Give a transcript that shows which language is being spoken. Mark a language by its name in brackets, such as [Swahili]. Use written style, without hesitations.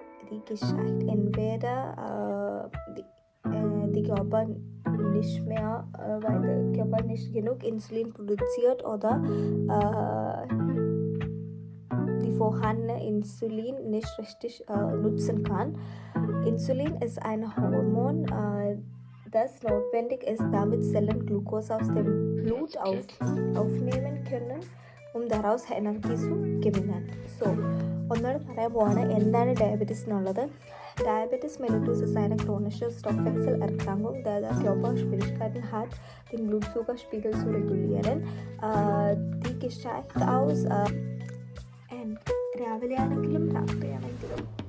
[German] Die geschieht entweder die Körper nicht mehr, weil der Körper nicht genug Insulin produziert oder die vorhandene Insulin nicht richtig nutzen kann. Insulin ist ein Hormon, das notwendig ist, damit Zellen Glucose aus dem Blut aufnehmen können, um daraus Energie zu gewinnen. [Malayalam] So, ഒന്നുകൂടെ പറയാൻ പോവാണ് എന്താണ് diabetes എന്നുള്ളത്. [German] Diabetes mellitus ist eine chronische Stoffwechselerkrankung, der Körperschwierigkeiten hat, den Blutzuckerspiegel zu regulieren. Die geschieht aus [Malayalam] രാവിലെയാണെങ്കിലും രാത്രിയാണെങ്കിലും